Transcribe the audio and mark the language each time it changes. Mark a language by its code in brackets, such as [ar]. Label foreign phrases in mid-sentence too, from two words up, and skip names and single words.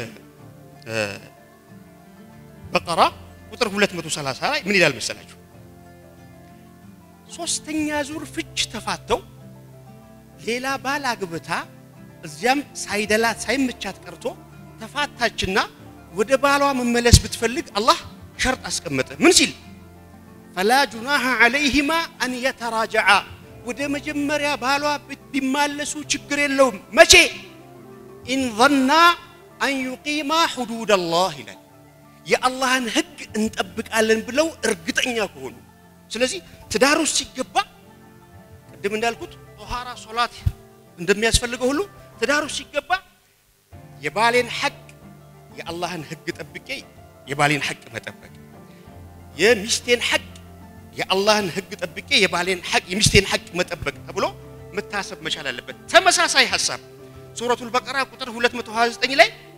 [am] በቀራ ቁጥር 230 ላይ ምን ይላል መሰላችሁ ሶስተኛ ዙር ፍች ተፋተው ሌላ ባል አግብታ እዚያም ሳይደላት ሳይመቻት ቀርቶ ተፋታችና ወደ ባሏ መመለስ ብትፈልግ አላህ ሸርጥ አስቀመጠ ምን ሲል [ar] فلا جناح عليهما ان يتراجعا [am] ወደ መጀመሪያ ባሏ ቢማለሱ ችግር የለውም መቼ [ar] ان ظنا ان يقيما حدود الله [am] ይላል የአላህን ህግ እንጠብቃለን ብለው እርግጠኛ ከሆኑ ስለዚህ ትዳሩ ሲገባ ቅድም እንዳልኩት ጧሃራ ሶላት እንደሚያስፈልገው ሁሉ ትዳሩ ሲገባ የባሌን ሐቅ የአላህን ህግ ጠብቄ የባሌን ሐቅ መጠበቅ የሚስቴን ሐቅ የአላህን ህግ ጠብቄ የባሌን ሐቅ የሚስቴን ሐቅ መጠበቅ ተብሎ መታሰብ መቻል አለበት ተመሳሳይ ሐሳብ ሱረቱል በቀራ ቁጥር 229 ላይ